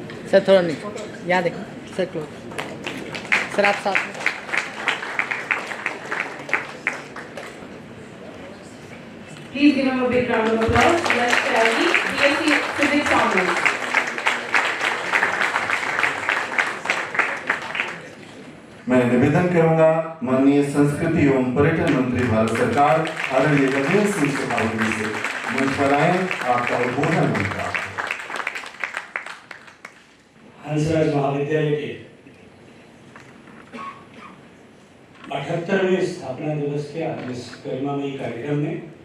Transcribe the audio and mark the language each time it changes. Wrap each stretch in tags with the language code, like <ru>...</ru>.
<hi>Sir थोड़ा नहीं, यहाँ देखो सर, क्लोज सर, आप साथ में।</hi> <en>Please give him a big round of applause. Let's Ravi, BSc Physics Honors.</en> <hi>मैं निवेदन करूंगा माननीय संस्कृति एवं पर्यटन मंत्री भारत सरकार आदरणीय गजेंद्र सिंह शेखावत जी से मंच पर आए, आपका उद्बोधन मंत्र। हंसराज महाविद्यालय के 78वें स्थापना दिवस के आज इस गरिमामयी कार्यक्रम में</hi>